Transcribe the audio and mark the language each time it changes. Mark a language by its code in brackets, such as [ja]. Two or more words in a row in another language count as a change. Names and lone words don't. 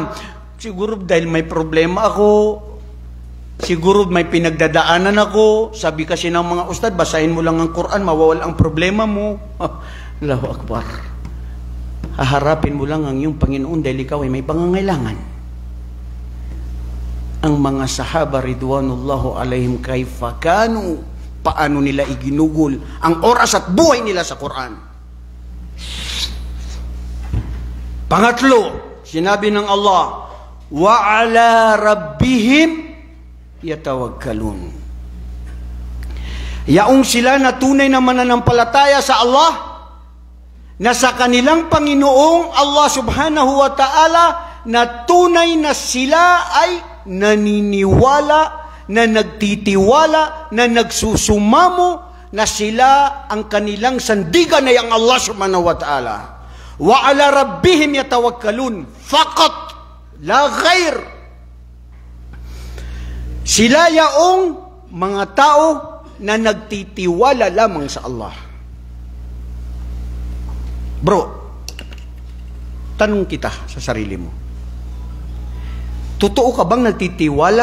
[tl] Siguro dahil may problema ako, siguro may pinagdadaanan ako. Sabi kasi ng mga ustad, basahin mo lang ang Quran, mawawala ang problema mo. [ar] الله أكبر. [tl] Haharapin mo lang ang iyong Panginoon dahil ikaw ay may pangangailangan. Ang mga [ar] صحابة رضوان الله عليهم كيف كانوا, [tl] paano nila iginugol ang oras at buhay nila sa Quran. Pangatlo, sinabi ng Allah, [ar] وعلى ربهم يتوكلون. [tl] Yaong sila na tunay na mananampalataya sa Allah, na sa kanilang Panginoong Allah [ar] سبحانه وتعالى, [tl] na tunay na sila ay naniniwala, na nagtitiwala, na nagsusumamo, na sila ang kanilang sandigan ay ang Allah [ar] سبحانه وتعالى. وعلى ربهم يتوكلون. فقط، لا غير. [tl] Sila yaong mga tao na nagtitiwala lamang sa Allah. Bro, tanong kita sa sarili mo. Totoo ka bang nagtitiwala?